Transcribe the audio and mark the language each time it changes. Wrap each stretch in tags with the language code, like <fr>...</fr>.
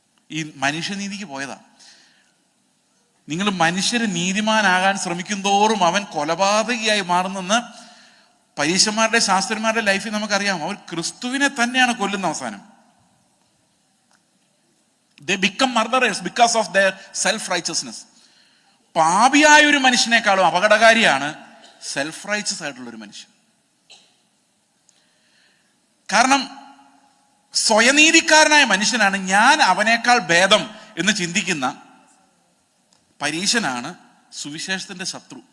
<ml>ഈ മനുഷ്യനീതിക്ക് പോയതാ. നിങ്ങൾ മനുഷ്യര് നീതിമാനാകാൻ ശ്രമിക്കും തോറും അവൻ കൊലപാതകിയായി മാറുന്നെന്ന് പരീശന്മാരുടെ, ശാസ്ത്രന്മാരുടെ ലൈഫിൽ നമുക്കറിയാം. അവർ ക്രിസ്തുവിനെ തന്നെയാണ് കൊല്ലുന്ന അവസാനം.</ml> <en>They become murderers because of their self-righteousness.</en> <ml>പാപിയായ ഒരു മനുഷ്യനേക്കാളും അപകടകാരിയാണ് സെൽഫ് റൈച്ചസ് ആയിട്ടുള്ള ഒരു മനുഷ്യൻ. കാരണം സ്വയനീതിക്കാരനായ മനുഷ്യനാണ് ഞാൻ അവനേക്കാൾ ഭേദം എന്ന് ചിന്തിക്കുന്ന പരീശനാണ് സുവിശേഷത്തിന്റെ ശത്രു.</ml>